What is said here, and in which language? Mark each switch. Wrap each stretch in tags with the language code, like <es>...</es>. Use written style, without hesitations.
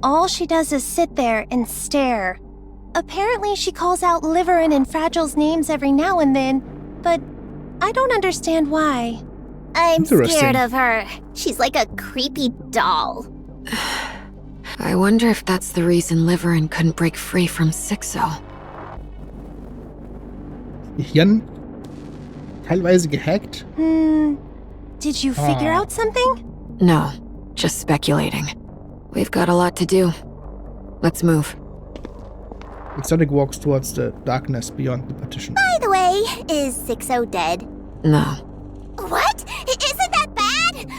<en>All she does is sit there and stare. Apparently she calls out Liverin and Fragile's names every now and then, but I don't understand why. I'm scared of her. She's like a creepy doll. I wonder if that's the reason Liverin couldn't break free from Sixo.</en> <de>Gehirn teilweise gehackt?</de> <en>Did you figure out something? No, just speculating. We've got a lot to do. Let's move. Exotic walks towards the darkness beyond the partition. By the way, is Sixo dead? No. What? Isn't that bad?</en>